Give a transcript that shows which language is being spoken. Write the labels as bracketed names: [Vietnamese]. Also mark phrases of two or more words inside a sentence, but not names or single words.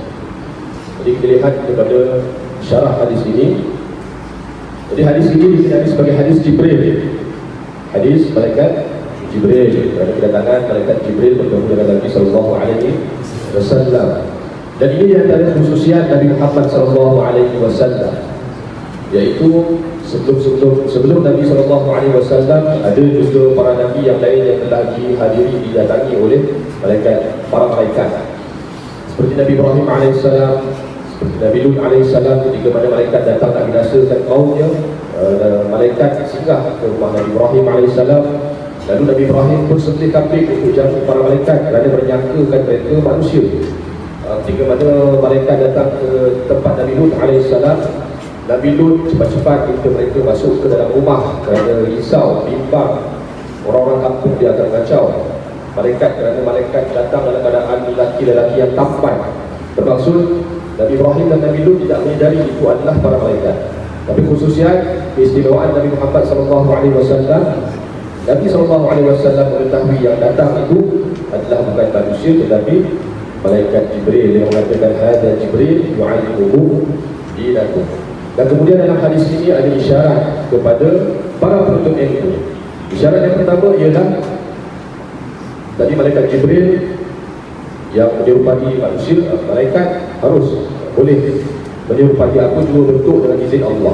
[Malay] Jadi kita lihat kepada syarah hadis ini. Jadi hadis ini dikenali sebagai hadis Jibril, hadis malaikat Jibril, kerana kedatangan malaikat Jibril bertemu dengan Nabi [Arabic] صلى الله عليه وسلم. [Malay] Dan ini antara khususiat Nabi Muhammad [Arabic] صلى الله عليه وسلم, [Malay] yaitu sebelum Nabi [Arabic] صلى الله عليه وسلم [Malay] ada juga para nabi yang lain yang telah dihadiri, didatangi oleh para malaikat. Seperti Nabi Ibrahim alaihissalam, seperti Nabi Lut alaihissalam, ketika mana malaikat datang nak binasakan kaumnya, malaikat singgah ke rumah Nabi Ibrahim alaihissalam. Lalu Nabi Ibrahim pun sembelih kambing untuk jamu para malaikat kerana menyangkakan mereka manusia. Ketika mana malaikat datang ke tempat Nabi Lut alaihissalam, Nabi Lut cepat-cepat minta mereka masuk ke dalam rumah kerana risau, bimbang orang-orang kampung dia akan kacau. Kerana malaikat datang dalam keadaan lelaki-lelaki yang tampan. Bermaksud Nabi Ibrahim dan Nabi Lut tidak menyadari itu adalah para malaikat. Tapi khususiat keistimewaan Nabi Muhammad [Arabic] صلى الله عليه وسلم, [Malay] Nabi [Arabic] صلى الله عليه وسلم [Malay] mengetahui yang datang itu adalah bukan manusia tetapi malaikat Jibril yang mengatakan [Arabic] هذا جبريل يعلمكم دينكم. [Malay] Dan kemudian dalam hadis ini ada isyarat kepada para penuntut ilmu. Isyarat yang pertama ialah tadi malaikat Jibril yang menyerupai manusia, malaikat harus boleh menyerupai apa juga bentuk dengan izin Allah.